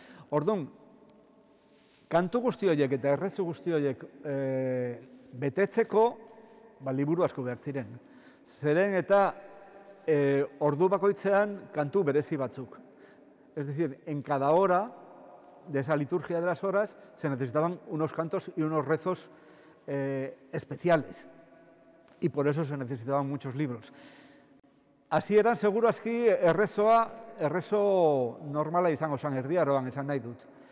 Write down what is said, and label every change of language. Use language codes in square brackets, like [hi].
[eu] Orduan, kantu guzti horiek eta errezu guzti horiek betetzeko liburu asko behar ziren. Zeren eta ordu bakoitzean kantu berezi batzuk. [es] Es decir, en cada hora de esa liturgia de las horas se necesitaban unos cantos y unos rezos especiales. Y por eso se necesitaban muchos libros. Así eran seguro [eu] aski errezo normala izango zen erdiaroan esan nahi dut.